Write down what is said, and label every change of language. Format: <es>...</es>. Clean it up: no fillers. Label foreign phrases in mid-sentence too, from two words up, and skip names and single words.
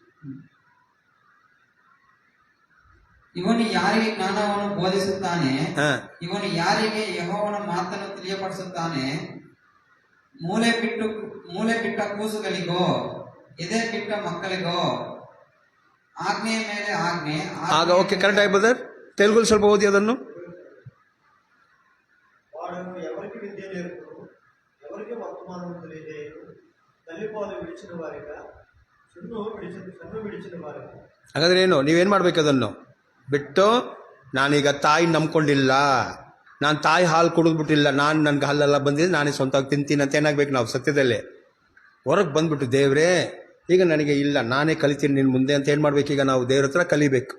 <kn>ಇವನು ಯಾರಿಗೆ ಜ್ಞಾನವನ್ನು ಬೋಧಿಸುತ್ತಾನೆ, ಇವನು ಯಾರಿಗೆ ಯೆಹೋವನ ಮಾತನ್ನು ತಿಳಿಯಪಡಿಸುತ್ತಾನೆ. ಮೂಲೆ ಬಿಟ್ಟ ಕೂಸುಗಳಿಗೋ, ಎದೆ ಬಿಟ್ಟ ಮಕ್ಕಳಿಗೋ ಆಜ್ಞೆಯ ಮೇಲೆ ಆಜ್ಞೆ. ಆಗ ಓಕೆ, ಕರೆಕ್ಟ್ ಆಗಿ ಬ್ರದರ್. ತೆಲುಗು ಸ್ವಲ್ಪ ಓದಿ ಅದನ್ನು.</kn> <te>ఎవరికి విద్య నేర్పును, ఎవరికి వర్తమానం తెలియజేయను, తల్లిపాలు విడిచిన వారిగా, సున్ను విడిచిన వారిగా.</te> <kn>ಹಾಗಾದ್ರೆ ಏನು? ನೀವೇನು ಮಾಡ್ಬೇಕು? ಅದನ್ನು ಬಿಟ್ಟು, ನಾನೀಗ ತಾಯಿ ನಂಬ್ಕೊಂಡಿಲ್ಲ, ನಾನು ತಾಯಿ ಹಾಲು ಕುಡಿದ್ಬಿಟ್ಟಿಲ್ಲ, ನನಗೆ ಹಾಲೆಲ್ಲ ಬಂದಿದೆ, ನಾನೇ ಸ್ವಂತವಾಗಿ ತಿಂತೀನಿ ಅಂತ ಏನಾಗಬೇಕು ನಾವು? ಸತ್ಯದಲ್ಲೇ ಹೊರಗೆ ಬಂದ್ಬಿಟ್ಟು ದೇವರೇ ಈಗ ನನಗೆ ಇಲ್ಲ, ನಾನೇ ಕಲಿತೀನಿ ನಿನ್ನ ಮುಂದೆ ಅಂತ ಏನು ಮಾಡ್ಬೇಕೀಗ ನಾವು ದೇವ್ರ ಹತ್ರ ಕಲಿಬೇಕು.</kn>